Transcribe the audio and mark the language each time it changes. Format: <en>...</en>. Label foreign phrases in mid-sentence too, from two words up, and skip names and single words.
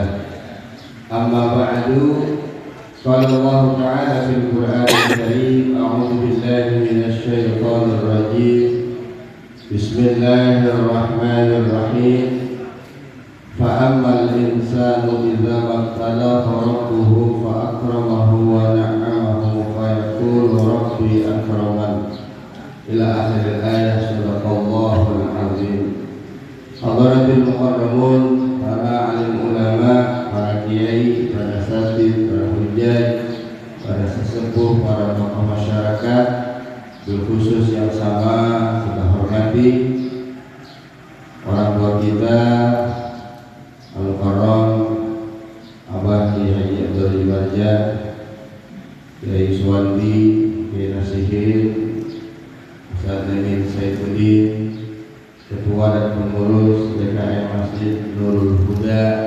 <ar>أما بعد، قال الله تعالى في القرآن الكريم: أعوذ بالله من الشيطان الرجيم، بسم الله الرحمن الرحيم. فأما الإنسان إذا ما ابتلاه ربه فأكرمه ونعمه فيقول ربي أكرمن، إلى آخر الآية. صدق الله العظيم. حضرات المكرمون,</ar> <id>para alim ulama, para kiai, para asatidz, para hujjaj, para sesepuh, para tokoh masyarakat, khusus yang sama kita hormati orang tua kita, Al-Mukarram Abah Kiai Haji Abdul Barja, Kiai Suwandi, Kiai Nasihin, Ustaz Nemin Saifuddin, Ketua dan Pengurus DKM Masjid Nurul Huda,</id>